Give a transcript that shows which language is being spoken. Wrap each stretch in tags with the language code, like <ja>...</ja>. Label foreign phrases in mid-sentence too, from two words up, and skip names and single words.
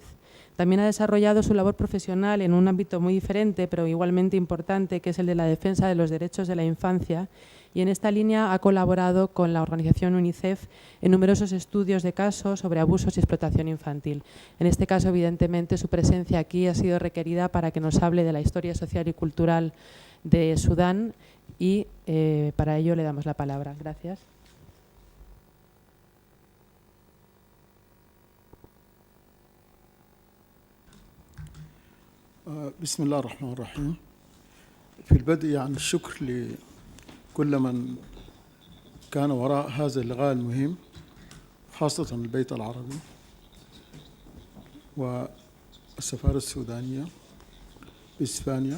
<es>También ha desarrollado su labor profesional en un ámbito muy diferente, pero igualmente importante, que es el de la defensa de los derechos de la infancia, y en esta línea ha colaborado con la organización UNICEF en numerosos estudios de casos sobre abusos y explotación infantil. En este caso, evidentemente, su presencia aquí ha sido requerida para que nos hable de la historia social y cultural de Sudán y para ello le damos la palabra. Gracias.</es> <ar>بسم الله الرحمن الرحيم. في البدء يعني الشكر لكل من كان وراء هذا اللقاء المهم، خاصة البيت العربي والسفارة السودانية بإسبانيا.</ar>